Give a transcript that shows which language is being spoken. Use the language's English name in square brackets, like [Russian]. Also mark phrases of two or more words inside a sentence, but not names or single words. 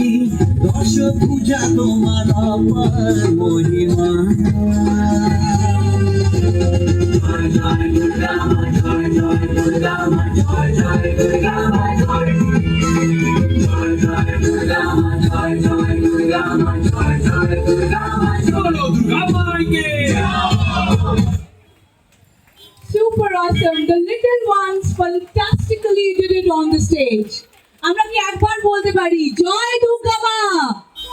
[Bangla] দশভুজা তোমার অপার মহিমা। জয় জয় দুর্গা মা, জয় জয় দুর্গা মা, জয় জয় দুর্গা মা, জয় জয় জয় দুর্গা মা, জয় জয় দুর্গা মা, জয় জয় দুর্গা মা, জয়। [Hindi] बोलो दुर्गा माई के। [English] Super awesome. The little ones fantastically did it on the stage. [Bangla] আমরা কি একবার বলতে পারি জয় দুর্গা মা?